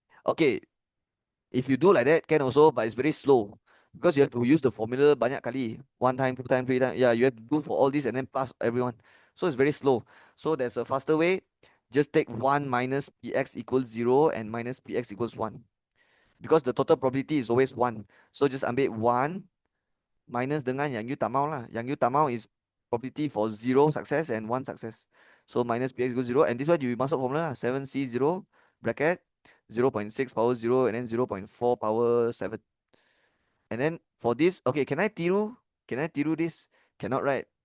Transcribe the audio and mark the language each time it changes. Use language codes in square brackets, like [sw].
[en] Okay, if you do like that can also, but it's very slow, because you have to use the formula [ms] banyak kali, [en] 1 time, 2 time, 3 time. Yeah, you have to do for all this and then pass everyone. So it's very slow. So there's a faster way. Just take 1 minus Px equals 0 and minus Px equals 1. Because the total probability is always 1. So just [ms] ambil 1 minus dengan yang you tak mau lah. [en] Yang you [ms] tak mau [en] is probability for 0 success and 1 success. So minus Px equals 0. And this one you masuk formula lah. 7C0 bracket 0.6 power 0 and then 0.4 power 7. And then for this, okay, can I tiru? Can I tiru this? Cannot, right?